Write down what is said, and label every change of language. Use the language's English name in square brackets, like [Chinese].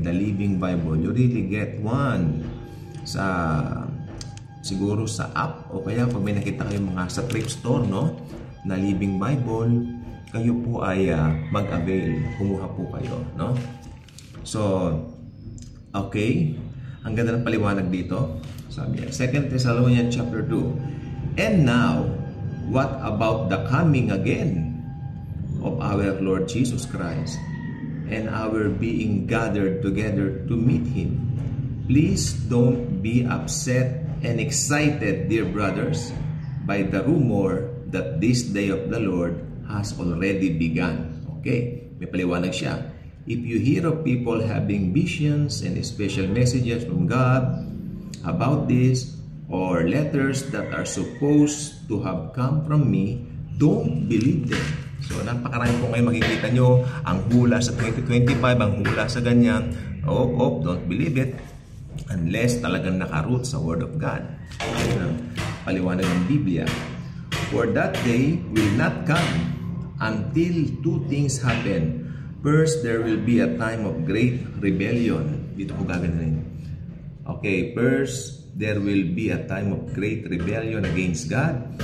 [English] The Living Bible, you really get one [Filipino] sa siguro sa app o kaya pag may nakita kayo mga sa thrift store, no, na Living Bible, kayo po ay mag-avail, kumuha po kayo, no? So, okay, ang ganda ng paliwanag dito. Sabi niya, 2 Thessalonians chapter 2. [English] And now, what about the coming again of our Lord Jesus Christ and our being gathered together to meet Him? Please don't be upset and excited, dear brothers, by the rumor that this day of the Lord has already begun. [Filipino] Okay, may paliwanag siya. [English] If you hear of people having visions and special messages from God about this, or letters that are supposed to have come from me, don't believe them. [Filipino] So, napakarami po ngayon makikita nyo ang hula sa 2025, ang hula sa ganyan. [English] Don't believe it unless [Filipino] talagang nakaroot sa [English] Word of God. [Filipino] Ayun ang paliwanag ng Biblia. [English] For that day will not come until two things happen. First, there will be a time of great rebellion. [Filipino] Dito po gagawin. [English] Okay, first, there will be a time of great rebellion against God.